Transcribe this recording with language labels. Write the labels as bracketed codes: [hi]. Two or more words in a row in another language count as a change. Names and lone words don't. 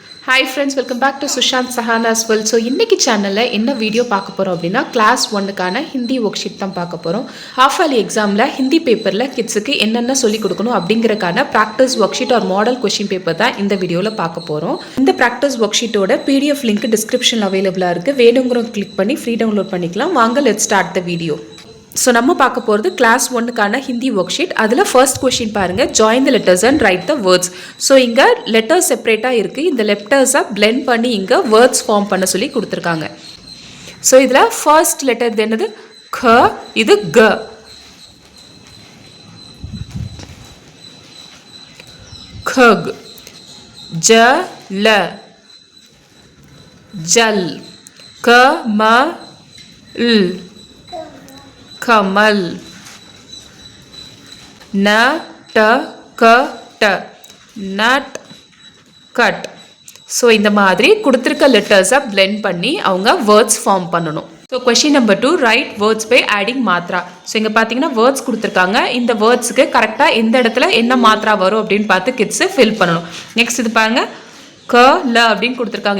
[en] Hi friends, welcome back to Sushant Sahana's World. [ta] So இன்னைக்கு சேனல்ல என்ன வீடியோ பார்க்க போறோம் அப்படின்னா கிளாஸ் 1க்கான [en] Hindi work sheet [ta] தான் பார்க்க போறோம். [en] half yearly exam Hindi paper [ta] கிட்ஸுக்கு என்னென்ன சொல்லி கொடுக்கணும் அப்படிங்கறக்கான [en] practice work sheet or model question paper [ta] தான் இந்த வீடியோல பார்க்க போறோம். இந்த [en] practice work sheet PDF link description available [ta] இருக்கு. வேணும்ங்கறவங்க கிளிக் பண்ணி [en] free download [ta] பண்ணிக்கலாம். வாங்க [en] let's start the video. [ta] So நம்ம பார்க்க போகிறது கிளாஸ் 1க்கான [en] Hindi work sheet. [ta] அதில் [en] first question [ta] பாருங்கள், [en] join the letters and write the words. [ta] ஸோ இங்கே [en] letters separate [ta] இருக்குது. இந்த [en] letters blend [ta] பண்ணி இங்கே [en] words form [ta] பண்ண சொல்லி கொடுத்துருக்காங்க. ஸோ இதில் [en] first letter [ta] இது என்னது? க, இது க. [hi] खग, जल, जल, कमल, कमल, नटकट, नट कट. [ta] ஸோ இந்த மாதிரி கொடுத்துருக்க [en] letters blend [ta] பண்ணி அவங்க [en] words form [ta] பண்ணணும். ஸோ [en] question number 2, write words by adding matra. [ta] ஸோ இங்கே பார்த்தீங்கன்னா வேர்ட்ஸ் கொடுத்துருக்காங்க. இந்த [en] words correct [ta] எந்த இடத்துல என்ன மாத்ரா வரும் அப்படின்னு பார்த்து கிட்ஸு ஃபில் பண்ணணும். நெக்ஸ்ட் இது பாருங்க, க ல அப்படின்னு கொடுத்துருக்காங்க.